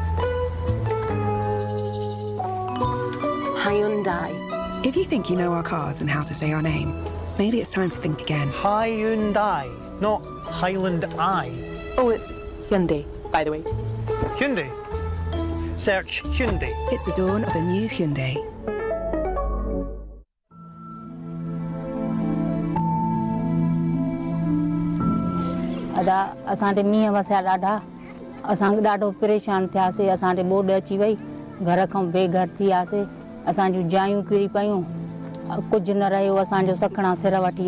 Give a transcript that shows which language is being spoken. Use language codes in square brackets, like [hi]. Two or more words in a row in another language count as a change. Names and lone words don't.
[en] Hyundai. If you think you know our cars and how to say our name, maybe it's time to think again. Hyundai, not Highland Eye. Oh, it's Hyundai, by the way. Hyundai. Search Hyundai. It's the dawn of a new Hyundai. [sd] अदा असांजे मींहं वसिया ॾाढा असांखे ॾाढो परेशान थियासीं असांजे ॿोॾ अची वई घर खां बेघर थी वियासीं असां जूं जायूं किरी पियूं कुझु न रहियो असांजो सखणा सिर वठी